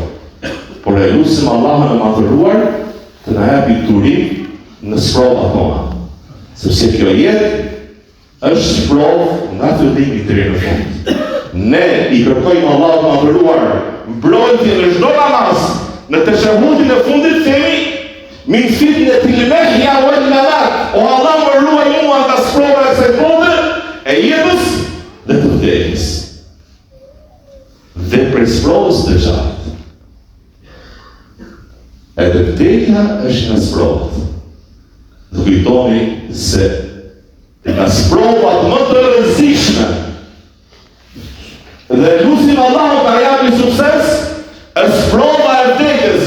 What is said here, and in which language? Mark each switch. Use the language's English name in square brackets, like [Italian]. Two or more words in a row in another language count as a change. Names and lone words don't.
[Albanian] Por e lutim Allahun e madhëruar të na japi durim në sprova tona. Sepse kjo jetë është sprovë nga fillimi deri në fund. Ne i kërkojmë Allahut të madhëruar mbrojtje në çdo namaz, në teshahudin e fundit themi [Arabic] من فتنة المحيا والممات. [Albanian] O Allah më ruaj mua nga sprova e kësaj bote, e jetës dhe të vdekjes. Dhe prej sprovës të gjatë. Edhe vdekja është nga sprovat. Dhe kujtoni se nga sprovat më të rrezikshme dhe lutim Allahut ta japi sukses, është sprova e vdekjes.